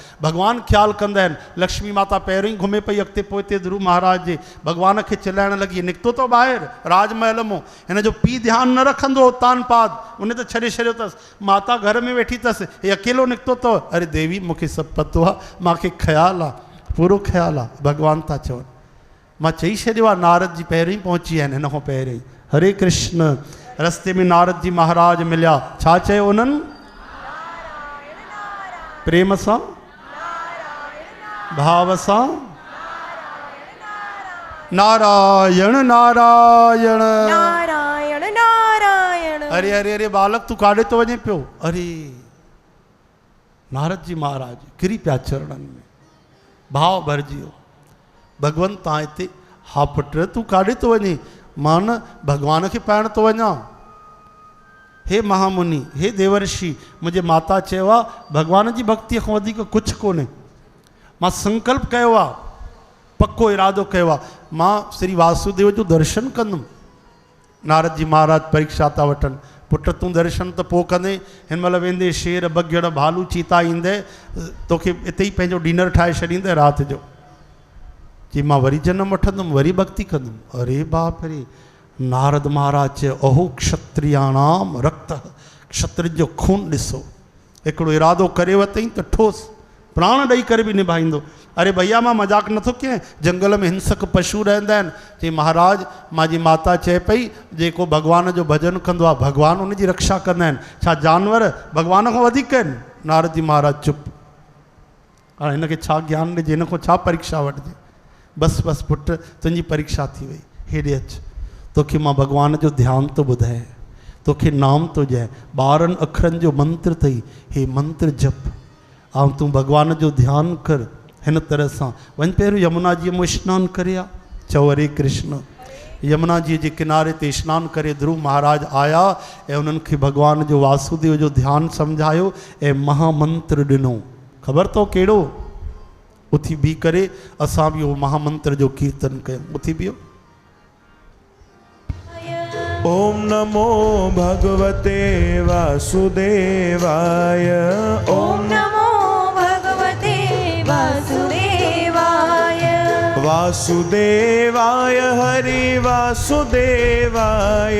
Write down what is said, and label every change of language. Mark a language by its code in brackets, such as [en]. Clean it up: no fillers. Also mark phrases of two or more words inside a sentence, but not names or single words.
[sd] भॻवान ख़्यालु कंदा आहिनि। लक्ष्मी माता पहिरियों ई घुमे पई अॻिते पोइते ध्रुव महाराज जे, भॻवान खे चिलाइण लॻी, निकितो तो ॿाहिरि राजमहल मां, हिन जो पीउ ध्यानु न रखंदो तान पात, उन त छॾे छॾियो अथसि। माता घर में वेठी अथसि, हे अकेलो निकितो अथव। अरे देवी मूंखे सभु पतो आहे, मूंखे ख़्यालु आहे, पूरो ख़्यालु आहे। भॻवान था चवनि, मां चई छॾियो आहे नारद जी पहिरियों ई पहुची विया आहिनि, हिन खां पहिरियों ई। हरे कृष्ण। रस्ते में नारद जी महाराज मिलिया, छा चयो उन्हनि? प्रेम सां भाव सां नारायण नारायण नारायण नारायण। अरे अरे अरे बालक तू काॾे तो वञे पियो? अरे नारद जी महाराज किरी पिया चरणनि में, भाव भरिजी वियो। भगवंत तव्हां हिते? हा पुट तूं काॾे तो वञे? मां न भगवान खे पाइण तो वञा। हे महामुनि, हे देवर्षि, मुंहिंजे माता चयो आहे भगवान जी भक्तीअ खां वधीक कुझु कोन्हे। मां संकल्प कयो आहे, पक्को इरादो कयो आहे, मां श्री वासुदेव जो दर्शन कंदुमि। नारद जी महाराज परीक्षा था वठनि, पुट तूं दर्शन त पोइ कंदे, हिन महिल वेंदे शेर बगिड़ भालू चीता ईंदे, तोखे हिते ई पंहिंजो डिनर ठाहे छॾींदे राति जो। कि मां वरी जनम वठंदुमि, वरी भक्ति कंदुमि। अरे बाप रे। नारद महाराज चयो [sa] अहो क्षत्रियाणाम रक्त, [sd] क्षत्रिय जो खून ॾिसो। हिकिड़ो इरादो करे वरितई त ठोस प्राण ॾेई करे बि निभाईंदो। अरे भैया मां मजाक नथो कयां, जंगल में हिंसक पशु रहंदा आहिनि। चई महाराज मुंहिंजी माता चए पई जेको भॻवान जो भॼन कंदो आहे भॻवान उनजी रक्षा कंदा आहिनि, छा जानवर भॻवान खां वधीक आहिनि? नारद जी महाराज चुप। हाणे हिनखे छा ज्ञान ॾिजे, हिन खां छा परीक्षा वठिजे? बस बस पुट तुंहिंजी परीक्षा थी वई, हेॾे अच। तो तोखे मां भगवान जो ध्यान तो ॿुधाए, तोखे नाम तो ॾियां, 12 अखरनि जो मंत्र अथई, हे मंत्र जप ऐं तूं भगवान जो ध्यानु कर। हिन तरह सां वञ, पहिरियों यमुना जी में सनानु करे आ, चओ हरे कृष्ण। यमुना जी जे किनारे ते सनानु करे ध्रुव महाराज आया ऐं उन्हनि खे भगवान जो वासुदेव जो ध्यानु सम्झायो ऐं महामंत्र ॾिनो। ख़बर अथव कहिड़ो? उथी बीह करे असां बि उहो महामंत्र जो कीर्तन कयूं। उथी बीहो। [sa] ओम नमो भगवते वासुदेवाय। ओम नमो भगवते वासुदेवाय। वासुदेवाय हरि वासुदेवाय।